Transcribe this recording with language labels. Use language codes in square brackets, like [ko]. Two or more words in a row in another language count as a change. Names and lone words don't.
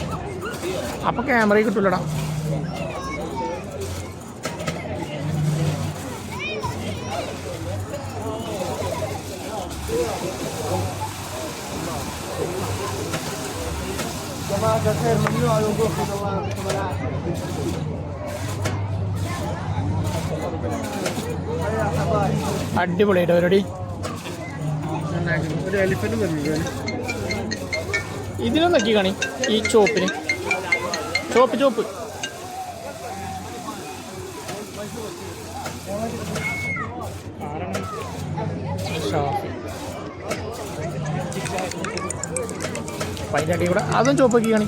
[ml] അപ്പൊ ക്യാമറയിൽ കിട്ടൂലടാ. [ar] جماعه الخير ممنوع الوقوف في الملاعب. [ml] അടിപൊളിയായിട്ട് പരിപാടി. ഒരു എലിഫന്റ് വന്നു ഇതിലും നോക്കി കാണി ഈ ചോപ്പിന് ചോപ്പ് അതിൻ്റെ അടി കൂടെ അതും ചോപ്പൊക്കെ കാണി.